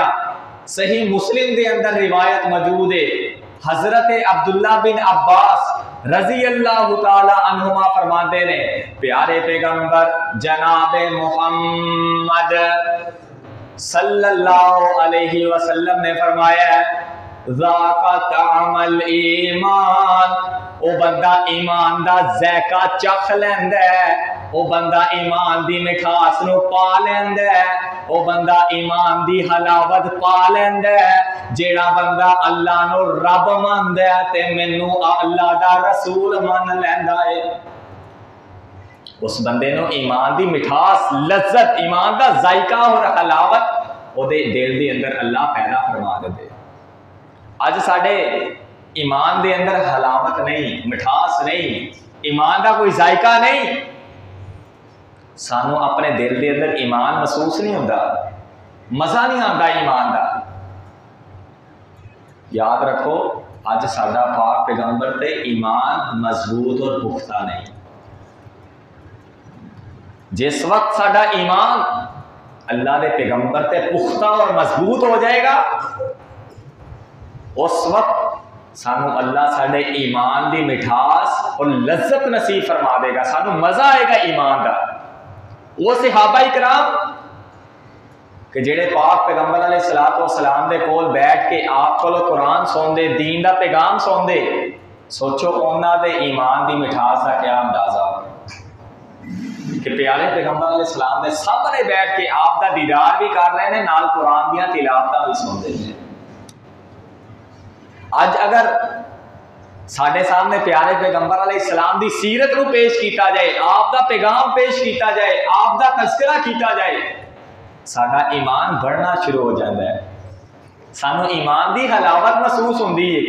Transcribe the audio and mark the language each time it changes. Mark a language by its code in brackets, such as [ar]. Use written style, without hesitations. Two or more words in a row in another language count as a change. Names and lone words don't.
[pa] صحیح مسلم دے اندر روایت موجود ہے، حضرت عبداللہ بن عباس [ar] رضی اللہ تعالی [pa] عنہما فرماتے نے پیارے پیغمبر جناب محمد [ar] صلی اللہ علیہ وسلم [pa] نے فرمایا ہے [ar] ذاق طعم الایمان، [pa] او بندہ ایمان دا ذائقہ چکھ لیندا ہے، او بندہ ایمان دی مٹھاس نو پا لیندا ہے، او بندہ ایمان دی حلاوت پا لیندا ہے۔ جیڑا بندہ اللہ نو رب مندا ہے تے مینوں اللہ دا رسول من لیندا ہے، اس بندے نو ایمان دی مٹھاس، لذت، ایمان دا ذائقہ اور حلاوت او دے دل دے اندر اللہ پیدا فرما دے۔ اج ساڈے ایمان دے اندر حلاوت نہیں، مٹھاس نہیں، ایمان دا کوئی ذائقہ نہیں، سانو اپنے دل دے اندر ایمان محسوس نہیں ہوتا، مزہ نہیں آتا ایمان دا۔ یاد رکھو اج ساڈا پاک پیغمبر تے ایمان مضبوط اور پختہ نہیں۔ جس وقت ساڈا ایمان اللہ دے پیغمبر تے پختہ اور مضبوط ہو جائے گا، اس وقت سانو اللہ ساڈے ایمان دی مٹھاس اور لذت نصیب فرما دے گا، سانو مزہ آئے گا ایمان دا۔ وہ صحابہ کرام کہ جڑے پاک پیغمبر [ar] علیہ الصلوۃ والسلام [pa] دے کول بیٹھ کے آپ کولو قرآن سوندے، دین دا پیغام سوندے، سوچو انہاں دے ایمان دی مٹھاس دا کیا اندازہ کہ پیارے پیغمبر [ar] علیہ السلام [pa] دے سامنے بیٹھ کے آپ دا دیدار بھی کر رہے ہیں، نال قرآن دیاں تلاوتاں بھی سن دے ہیں۔ اج اگر ساڈے سامنے پیارے پیغمبر [ar] علیہ السلام [pa] دی سیرت نو پیش کیتا جائے، آپ دا پیغام پیش کیتا جائے، آپ دا تذکرہ کیتا جائے، ساڈا ایمان بڑھنا شروع ہو جاتا ہے، سانو ایمان دی حلاوت محسوس ہوندی ہے۔